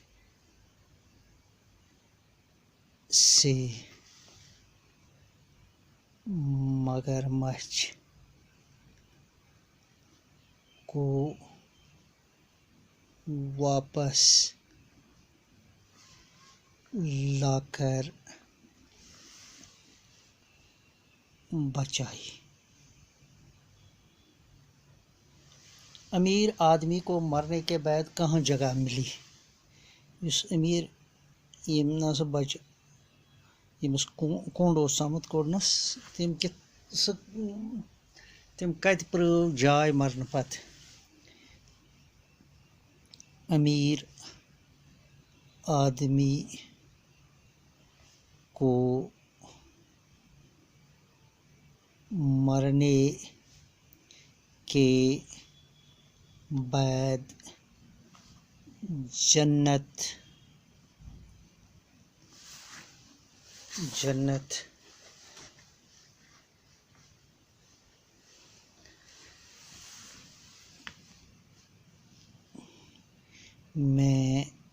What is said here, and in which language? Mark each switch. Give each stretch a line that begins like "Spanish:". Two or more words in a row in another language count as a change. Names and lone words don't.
Urdu: سے مگرمچھ کو واپس لا کر بچائی۔ امیر آدمی کو مرنے کے بعد کہاں جگہ ملی؟
Kashmiri: اس امیر یم سا بچ یمس کونڈ اوس آمت کوڑنس تم کت پرو جائے مرن پتہ؟
Urdu: امیر آدمی کو مرنے کے بعد جنت میں